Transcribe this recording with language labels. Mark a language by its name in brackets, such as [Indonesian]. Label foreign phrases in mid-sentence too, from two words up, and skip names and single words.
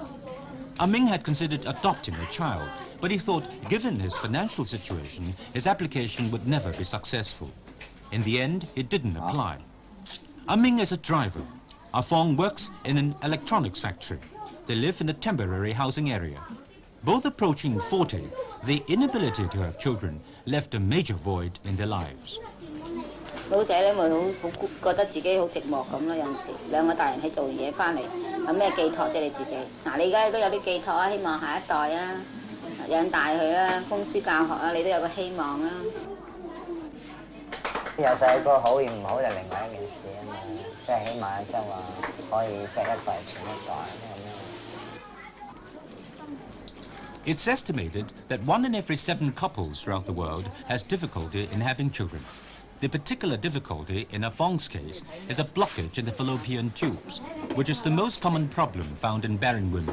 [English] Ah Ming had considered adopting a child, but he thought, given his financial situation, his application would never be successful. In the end, it didn't apply. Ah Ming is a driver. Ah Fong works in an electronics factory. They live in a temporary housing area. Both approaching 40, the inability to have children left a major void in their lives. [Cantonese] 老仔咧咪好覺得自己好寂寞咁咯，有陣時兩個大人喺做完嘢翻嚟，有咩寄託啫你自己？嗱，你而家都有啲寄託啊，希望下一代啊，養大佢啊，供書教學啊，你都有個希望啊。有細個好與唔好就另外一件事啊嘛，即係起碼即係話可以即係一代傳一代咁樣。 [English] It's estimated that 1 in every 7 couples throughout the world has difficulty in having children. The particular difficulty in Ah Fong's case is a blockage in the fallopian tubes, which is the most common problem found in barren women.